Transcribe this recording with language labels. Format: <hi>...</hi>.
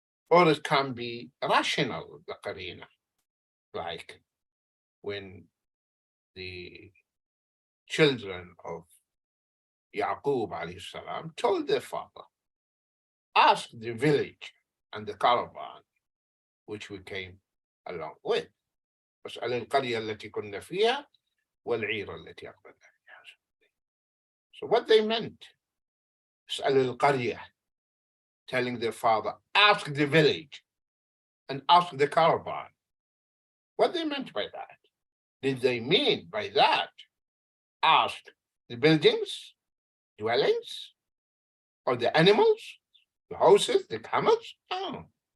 <en>Or it can be rational, the qarina, like when the children of Yaqub alayhi salam told their father, ask the village and the caravan, which we came along with.</en> <ar>واسأل القرية التي كنا فيها والعير التي أقبلنا فيها.</ar> <en>So what they meant,</en> <ar>اسأل القرية,</ar> <en>telling their father, ask the village and ask the caravan. What they meant by that? Did they mean by that ask the buildings, dwellings, or the animals, the houses, the camels? No.</en>